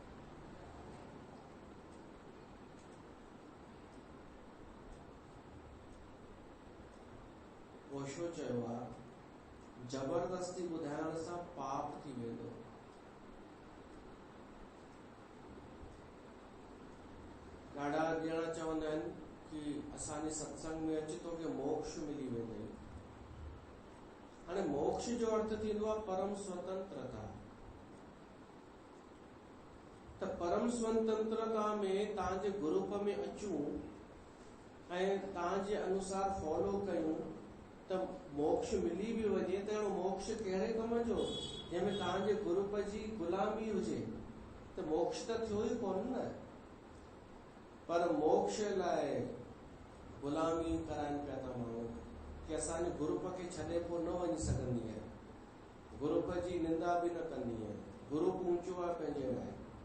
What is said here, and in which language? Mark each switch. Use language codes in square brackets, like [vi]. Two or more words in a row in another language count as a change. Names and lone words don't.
[sd] ओशो चयो आहे जबरदस्ती ॿुधाइण सां पाप थी वेंदो। ॾाढा ॼणा चवंदा आहिनि कि असांजे सत्संग में अच तोखे मोक्ष मिली वेंदई। हाणे मोक्ष जो अर्थ थींदो आहे परम स्वतंत्रता। त परम स्वतंत्रता में तव्हांजे ग्रुप में अचूं ऐं तव्हांजे अनुसार फॉलो कयूं त मोक्ष मिली बि वञे त अहिड़ो मोक्ष कहिड़े कम जो जंहिंमें तव्हांजे ग्रुप जी गुलामी हुजे, त मोक्ष त थियो ई कोन न। पर मोक्ष लाइ गुलामी कराइनि पिया था माण्हू कि असांजे ग्रुप खे छॾे पोइ न वञी सघंदी आहे, ग्रुप जी निंदा बि न कंदी आहे, ग्रुप ऊंचो आहे पंहिंजे लाइ।